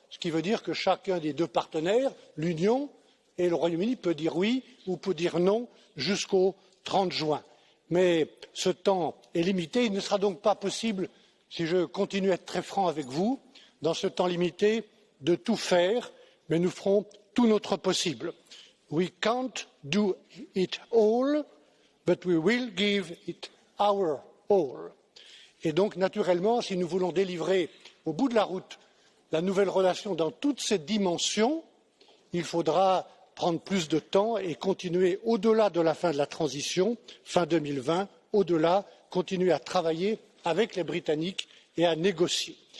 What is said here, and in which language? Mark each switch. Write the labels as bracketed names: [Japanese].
[French] ce qui veut dire que chacun des deux partenaires, l'Union et le Royaume-Uni, peut dire oui ou peut dire non jusqu'au 30 juin. Mais ce temps est limité, il ne sera donc pas possible, si je continue à être très franc avec vous, dans ce temps limité, de tout faire, mais nous ferons tout notre possible. [English] We can't do it all, but we will give it our all. [French] Et donc, naturellement, si nous voulons délivrer au bout de la route la nouvelle relation dans toutes ses dimensions, il faudra prendre plus de temps et continuer au-delà de la fin de la transition, fin 2020, au-delà, continuer à travailler avec les Britanniques et à négocier.